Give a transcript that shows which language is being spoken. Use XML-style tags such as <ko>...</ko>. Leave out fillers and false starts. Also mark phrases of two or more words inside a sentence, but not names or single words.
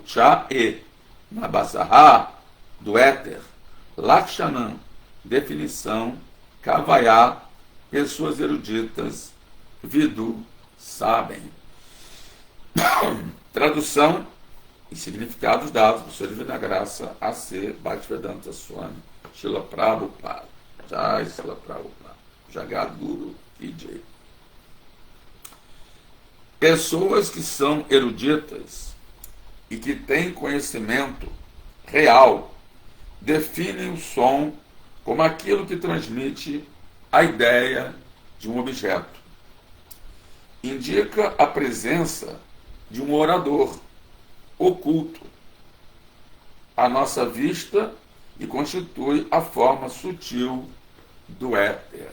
<pt>Cha, e. Nabasaha, do éter. Lakshanam, definição. Kavaya, pessoas eruditas. Vidu, sabem. Tradução e significados dados por sua divina graça A.C. Bhaktivedanta Swami Srila Prabhupada. Jai Srila Prabhupada. Jagadguru Vijay. Pessoas que são eruditas e que têm conhecimento real definem o som como aquilo que transmite a ideia de um objeto. Indica a presença de um orador oculto à nossa vista e constitui a forma sutil do éter.</pt>